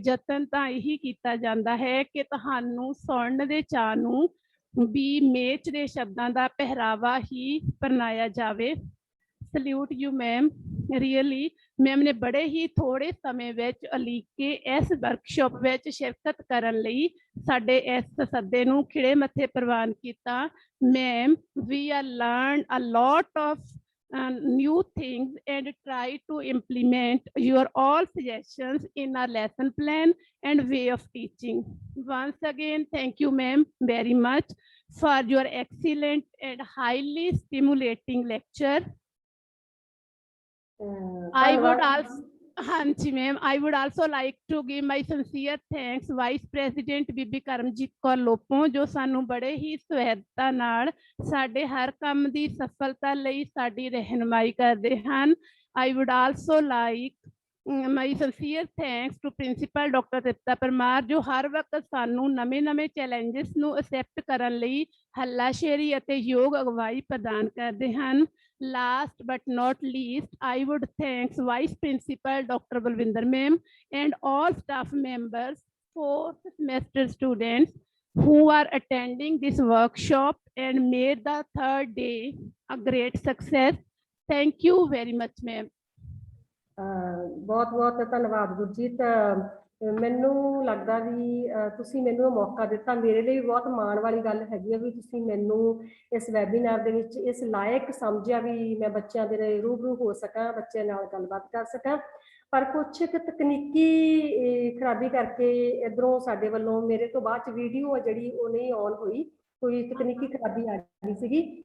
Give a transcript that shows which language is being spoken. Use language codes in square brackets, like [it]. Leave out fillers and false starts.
[pa] ਯਤਨ ਤਾਂ ਇਹੀ ਕੀਤਾ ਜਾਂਦਾ ਹੈ ਕਿ ਤੁਹਾਨੂੰ ਸੁਣਨ ਦੇ ਚਾਅ ਨੂੰ ਵੀ ਮੇਚ ਦੇ ਸ਼ਬਦਾਂ ਦਾ ਪਹਿਰਾਵਾ ਹੀ ਪਹਿਨਾਇਆ ਜਾਵੇ। [en] salute you ma'am, really ma'am [pa] ਨੇ ਬੜੇ ਹੀ ਥੋੜੇ ਸਮੇਂ ਵਿੱਚ ਅਲੀਕੇ ਇਸ ਵਰਕਸ਼ਾਪ ਵਿੱਚ ਸ਼ਿਰਕਤ ਕਰਨ ਲਈ ਸਾਡੇ ਇਸ ਸੱਦੇ ਨੂੰ ਖਿੜੇ ਮੱਥੇ ਪ੍ਰਵਾਨ ਕੀਤਾ। [en] Ma'am, we are learned a lot of new things and try to implement your all suggestions in our lesson plan and way of teaching. Once again, thank you ma'am very much for your excellent and highly stimulating lecture. I would also [pa] ਹਾਂਜੀ ma'am, [en] I would also like to give my sincere thanks Vice President [pa] ਬੀਬੀ ਕਰਮਜੀਤ ਕੌਰ ਲੋਪੋਂ, ਜੋ ਸਾਨੂੰ ਬੜੇ ਹੀ ਸਵੈਧਤਾ ਨਾਲ ਸਾਡੇ ਹਰ ਕੰਮ ਦੀ ਸਫਲਤਾ ਲਈ ਸਾਡੀ ਰਹਿਨੁਮਾਈ ਕਰਦੇ ਹਨ। [en] I would also like my sincere thanks to Principal Dr. [pa] Tripta Parmar, ਜੋ ਹਰ ਵਕਤ ਸਾਨੂੰ ਨਵੇਂ ਚੈਲੰਜਸ ਨੂੰ ਐਕਸੈਪਟ ਕਰਨ ਲਈ ਹੱਲਾਸ਼ੇਰੀ ਅਤੇ ਯੋਗ ਅਗਵਾਈ ਪ੍ਰਦਾਨ ਕਰਦੇ ਹਨ। [en] Last but not least, I would thank Vice Principal Dr. Balwinder ma'am and all staff members, fourth semester students who are attending this workshop and made the third day a great success. Thank you very much ma'am. [pa] ਬਹੁਤ ਬਹੁਤ ਧੰਨਵਾਦ ਗੁਰਜੀਤ। ਮੈਨੂੰ ਲੱਗਦਾ ਵੀ ਤੁਸੀਂ ਮੈਨੂੰ ਮੌਕਾ ਦਿੱਤਾ, ਮੇਰੇ ਲਈ ਬਹੁਤ ਮਾਣ ਵਾਲੀ ਗੱਲ ਹੈਗੀ ਆ ਵੀ ਤੁਸੀਂ ਮੈਨੂੰ ਇਸ ਵੈਬੀਨਾਰ ਦੇ ਵਿੱਚ ਇਸ ਲਾਇਕ ਸਮਝਿਆ ਵੀ ਮੈਂ ਬੱਚਿਆਂ ਦੇ ਰੂਬਰੂ ਹੋ ਸਕਾਂ, ਬੱਚਿਆਂ ਨਾਲ ਗੱਲਬਾਤ ਕਰ ਸਕਾਂ। ਪਰ ਕੁਛ ਇੱਕ ਤਕਨੀਕੀ ਖਰਾਬੀ ਕਰਕੇ ਇੱਧਰੋਂ ਸਾਡੇ ਵੱਲੋਂ ਮੇਰੇ ਤੋਂ ਬਾਅਦ 'ਚ ਵੀਡੀਓ ਆ ਜਿਹੜੀ ਉਹ ਨਹੀਂ ਔਨ ਹੋਈ, ਕੋਈ ਤਕਨੀਕੀ ਖਰਾਬੀ ਆ ਗਈ ਸੀਗੀ।